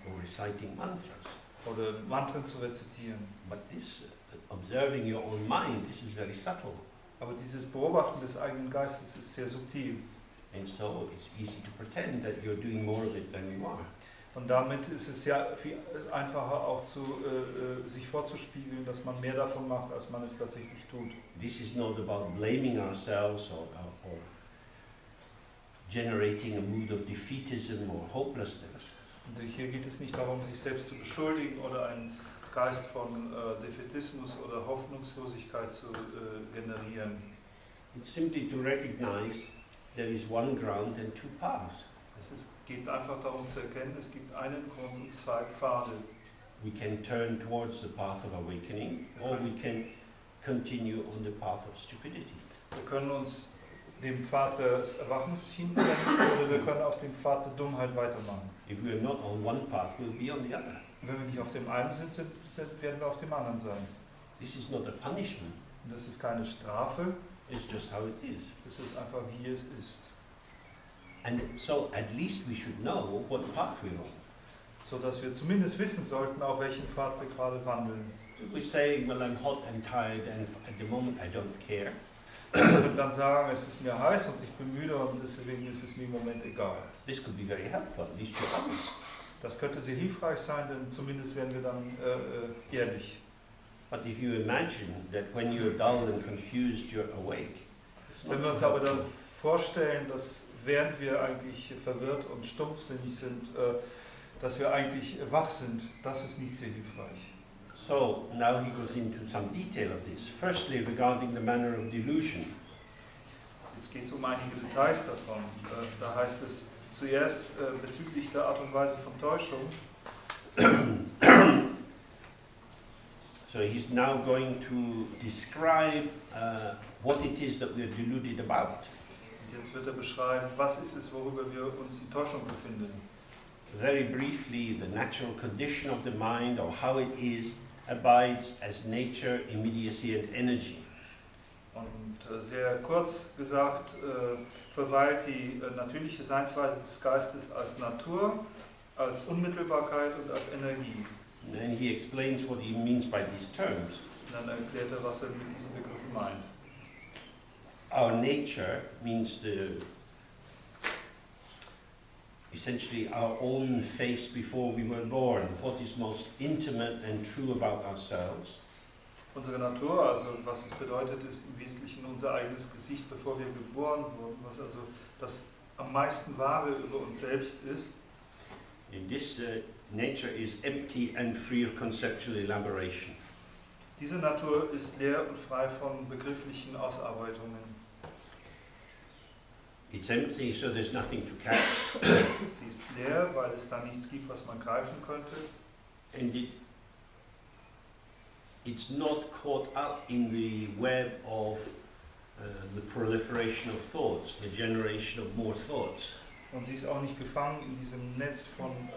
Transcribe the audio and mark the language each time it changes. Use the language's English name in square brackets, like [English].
[English] Or reciting mantras. [German] Oder Mantren zu rezitieren. [English] But this, observing your own mind, this is very subtle. [German] Aber dieses Beobachten des eigenen Geistes ist sehr subtil. [English] And so it's easy to pretend that you're doing more of it than you are. [German] Und damit ist es ja viel einfacher auch sich vorzuspiegeln, dass man mehr davon macht, als man es tatsächlich tut. [English] This is not about blaming ourselves or generating a mood of defeatism or hopelessness. [German] Und hier geht es nicht darum, sich selbst zu beschuldigen oder einen Geist von Defetismus oder Hoffnungslosigkeit zu generieren. [English] It's simply to recognize there is one ground and two paths. [German] Geht einfach darum zu erkennen, es gibt einen Grund und zwei Pfade. [English] We can turn towards the path of awakening or we can continue on the path of stupidity. [German] Wir können uns dem Pfad des Erwachens hinwenden oder wir können auf dem Pfad der Dummheit weitermachen. [English] If we are not on one path, we'll be on the other. [German] Wenn wir nicht auf dem einen sind, werden wir auf dem anderen sein. [English] This is not a punishment. [German] Und das ist keine Strafe, [English] It's just how it is. [German] das ist einfach wie es ist. [English] And so at least we should know what path we're on. [German] So dass wir zumindest wissen sollten, auf welchem Pfad wir gerade wandeln. [English] If we say, well, I'm hot and tired and at the moment I don't care, [German] Wir können dann sagen, es ist mir heiß und ich bin müde und deswegen ist es mir im Moment egal. [English] this could be very helpful, at least you're honest. [German] Das könnte sehr hilfreich sein, denn zumindest werden wir dann ehrlich. [English] But if you imagine that when you're dull and confused, you're awake, it's not [German] Wenn wir uns [English] so [German] aber dann [English] helpful. [German] vorstellen, dass während wir eigentlich verwirrt und stumpfsinnig sind, dass wir eigentlich wach sind, das ist nicht sehr hilfreich. [English] So now he goes into some detail of this. Firstly, regarding the manner of delusion. [German] Jetzt geht es um einige Details davon. Da heißt es zuerst bezüglich der Art und Weise von Täuschung. [English] So he's now going to describe what it is that we're deluded about. [German] Und jetzt wird er beschreiben, was ist es, worüber wir uns in Täuschung befinden. [English] Very briefly, the natural condition of the mind, or how it is, abides as nature, immediacy and energy. [German] Und sehr kurz gesagt, verweilt die natürliche Seinsweise des Geistes als Natur, als Unmittelbarkeit und als Energie. [English] And then he explains what he means by these terms. [German] Und dann erklärt er, was er mit diesen Begriffen meint. [English] Our nature means essentially our own face before we were born, what is most intimate and true about ourselves. [German] Unsere Natur, also was es bedeutet, ist im Wesentlichen unser eigenes Gesicht, bevor wir geboren wurden, was also das am meisten Wahre über uns selbst ist. [English] And this nature is empty and free of conceptual elaboration. [German] Diese Natur ist leer und frei von begrifflichen Ausarbeitungen. [English] It's empty, so there's nothing to catch. [German] Sie ist leer, weil es da nichts gibt, was man greifen könnte. [English] And it's not caught up in the web of the proliferation of thoughts, the generation of more thoughts. [German] Und sie ist auch nicht gefangen in diesem Netz von